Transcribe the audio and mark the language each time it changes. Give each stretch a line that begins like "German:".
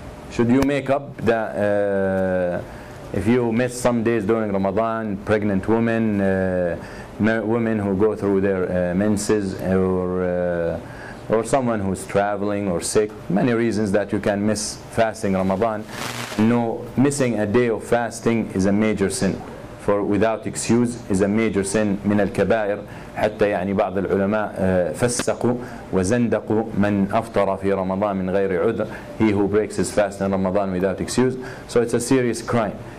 English: Should you make up the if you miss some days during Ramadan, pregnant women, women who go through their menses, or someone who's traveling or sick, many reasons that you can miss fasting Ramadan. No, missing a day of fasting is a major sin. For without excuse is a major sin
Arabic: من الكبائر. حتى يعني بعض العلماء فسقوا وزندقوا من أفطر في رمضان من غير عذر.
English: He who breaks his fast in Ramadan without excuse. So it's a serious crime.